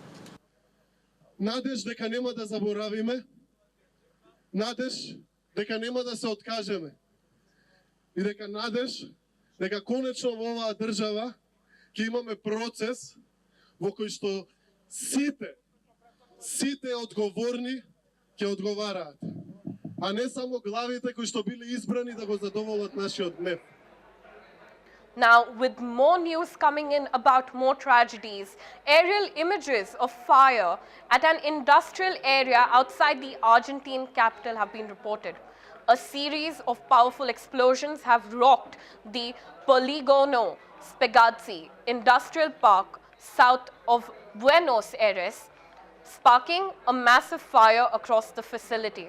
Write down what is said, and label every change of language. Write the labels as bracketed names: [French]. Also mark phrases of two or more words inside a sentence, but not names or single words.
[Macedonian] Надеж дека нема да заборавиме, надеж дека нема да се откажеме и надеж дека конечно во оваа држава ќе имаме процес во кој што сите одговорни ќе одговараат, а не само главите кои што биле избрани да го задоволат нашиот гнев. [English] Now, with more news coming in about more tragedies, aerial images of fire at an industrial area outside the Argentine capital have been reported. A series of powerful explosions have rocked the Poligono Spegazzi industrial park south of Buenos Aires, sparking a massive fire across the facility.